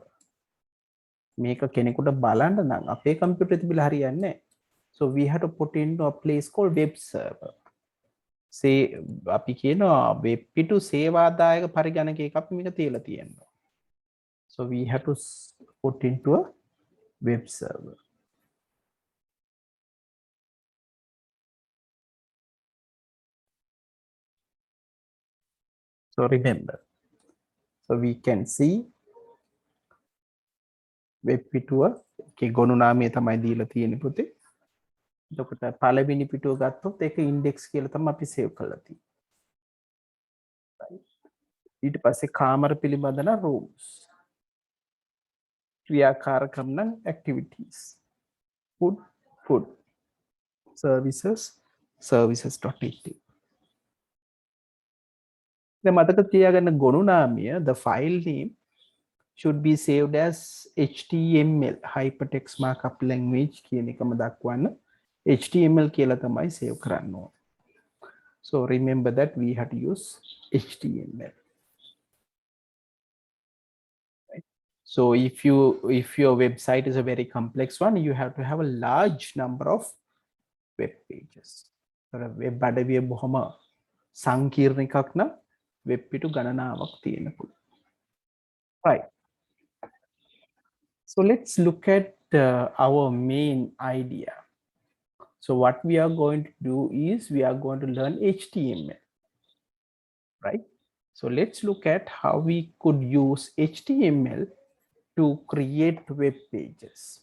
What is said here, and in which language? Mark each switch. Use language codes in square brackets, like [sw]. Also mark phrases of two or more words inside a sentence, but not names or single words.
[si] මේක කෙනෙකුට බලන්න නම් අපේ කම්පියුටරේ තිබිලා හරියන්නේ නැහැ. [en] So we have to put into a place called web server. [si] say අපි කියනවා web පිටු සේවාදායක පරිගණකයක අපි මේක තියලා තියෙනවා. [en] So we have to put into a web server. So remember, so we can see [si] web පිටුව එකේ ගොනු නාමය තමයි දීලා තියෙන්නේ පුතේ. එතකොට පළවෙනි පිටුව ගත්තොත් ඒක index කියලා තමයි අපි save කරලා තියෙන්නේ. ඊට පස්සේ කාමර පිළිබඳ නම් rooms. ක්‍රියාකාරකම් නම් activities. [en] Food, food. Services, services.ht. [si] දැන් මතක තියාගන්න ගොනු නාමය, [en] the file name should be saved as HTML, hypertext markup language [si] කියන එකම දක්වන්න HTML කියලා තමයි save කරන්න ඕන. [en] So remember that we have to use HTML. Right? So if your website is a very complex one, you have to have a large number of web pages. [si] web අඩවිය බොහොම සංකීර්ණ එකක් නම් වෙබ් පිටු ගණනාවක් තියෙන්න පුළුවන්. [en] Right. So let's look at our main idea. So what we are going to do is we are going to learn HTML, right? So let's look at how we could use HTML to create web pages.